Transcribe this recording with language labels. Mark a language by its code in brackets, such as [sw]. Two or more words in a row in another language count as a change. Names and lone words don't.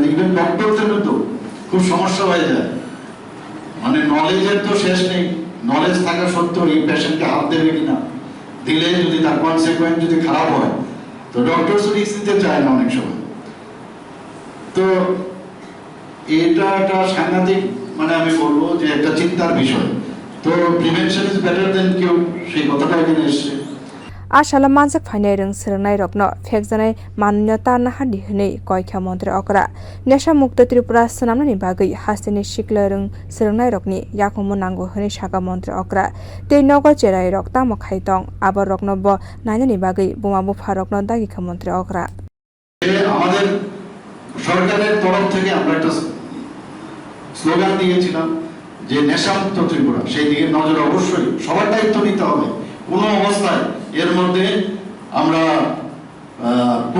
[bn] ইভেন ডক্টরদেরও তো খুব সমস্যা হয়ে যায় মানে নলেজের তো শেষ নেই নলেজ থাকা সত্ত্বেও এই পেশেন্টকে হাত দেবে কিনা দিলে যদি তার কনসিকুয়েন্স যদি খারাপ হয় তো ডক্টর রিস্ক নিতে চায় না অনেক সময় তো এটা একটা সাংঘাতিক মানে আমি বলবো যে একটা চিন্তার বিষয় তো [en] prevention is better than cure [bn] সেই কথাটা এখানে এসছে [trp] ashala manjak phainai rung srangnai rokno phekjanai manyota nahadi hwnei koikha montri okra nesha mukta tripura swnamnani bagui hasteni sikla rung srangnai rokni yakumu nango hwnei saka montri okra tei nogor cherai rok tamo khaitong abar rokno bo nainani bagui buma bufa rokno dagikha montri okra [bn] আমাদের সরকারের তরফ থেকে আমরা একটা স্লোগান দিয়েছিলাম যে নেশামুক্ত ত্রিপুরা সেই দিকে নজর অবশ্যই সবার দায়িত্ব নিতে হবে কোনো অবস্থায় এর মধ্যে আমরা কোনো